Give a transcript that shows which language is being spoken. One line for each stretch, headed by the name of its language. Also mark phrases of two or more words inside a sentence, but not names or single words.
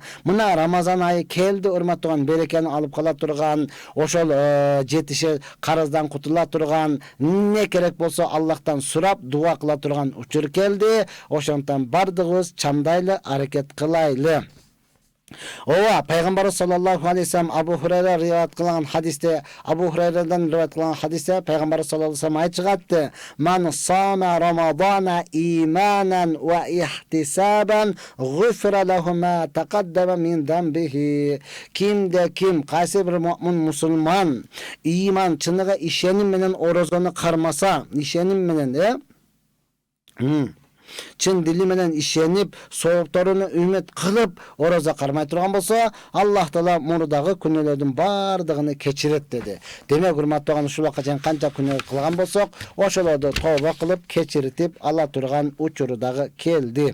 Kyrgyz: Мына Рамазан айы келди урматтуу туган, берекени алып кала турган, ошол жетише карыздан кутула турган, не керек болсо Аллахтан сурап дуа кыла турган учур келди. Ошондон бардыгыбыз чамдайлы аракет кылайлы. Ооба, пайгамбар
Arabic: صلى الله عليه وسلم
Kyrgyz: Абу Хурайра риваят кылган хадисте, пайгамбар
Arabic: صلى الله عليه وسلم
Kyrgyz: айтышкатты:
Arabic: "من صام رمضان إيمانا واحتسابا غفر له ما تقدم من ذنبه."
Kyrgyz: Кимде ким, кайсы бир муъмин мусулман иман, чыныгы ишеним менен орозону кармаса, ишеним менен, чын дили менен ишенип, соопторуну үмүт кылып орозо кармай турган болсо, Аллах Таала мурдагы күнөөлөрдүн бардыгын кечирет деди. Демек, урматтуу туган, ушул убакка чейин канча күнөө кылган болсок, ошолорду тооба кылып кечиртип ала турган учуру дагы келди.